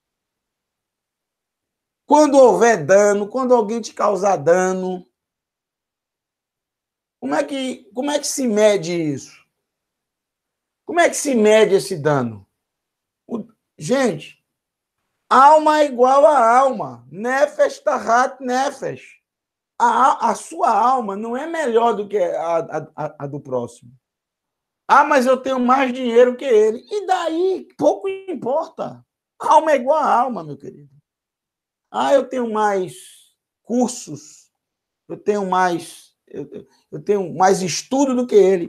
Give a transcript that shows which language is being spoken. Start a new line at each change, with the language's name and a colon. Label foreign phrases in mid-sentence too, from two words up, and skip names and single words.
Portuguese: Quando houver dano, quando alguém te causar dano, como é que se mede isso? Como é que se mede esse dano? Gente, alma é igual a alma.
Hebrew: נפש תחת נפש.
Portuguese: A sua alma não é melhor do que a do próximo. Ah, mas eu tenho mais dinheiro que ele. E daí? Pouco importa. Alma é igual a alma, meu querido. Ah, eu tenho mais cursos, eu tenho mais estudo do que ele.